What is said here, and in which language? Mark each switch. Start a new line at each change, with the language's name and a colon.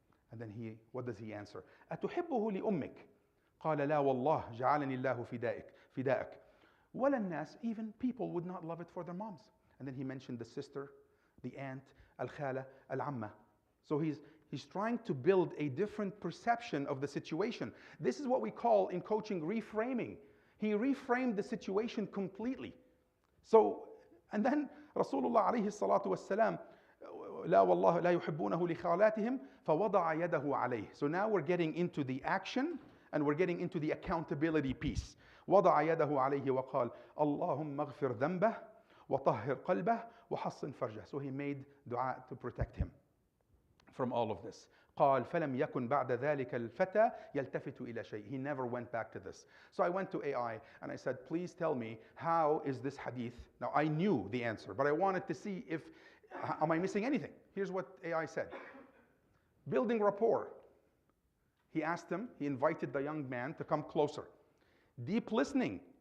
English: And then what does he answer?
Arabic: أتحبه لأمك؟ قال لا والله جعلني الله فدائك. ولا الناس,
English: even people would not love it for their moms. And then he mentioned the sister, the aunt, al-khala, al-amma. So he's trying to build a different perception of the situation. This is what we call in coaching reframing. He reframed the situation completely. So, and then Rasulullah alayhi salatu wassalam,
Arabic: لا والله لا يحبونه لخالاتهم فوضع يده عليه.
English: So now we're getting into the action and we're getting into the accountability piece.
Arabic: وضع يده عليه وقال اللهم اغفر ذنبه وطهر قلبه وحصن فرجه.
English: So he made dua to protect him from all of this.
Arabic: قال فلم يكن بعد ذلك الفتى يلتفت إلى شيء.
English: He never went back to this. So I went to AI and I said, please tell me, how is this hadith? Now I knew the answer, but I wanted to see if, am I missing anything? Here's what AI said. Building rapport. He asked him, he invited the young man to come closer. Deep listening.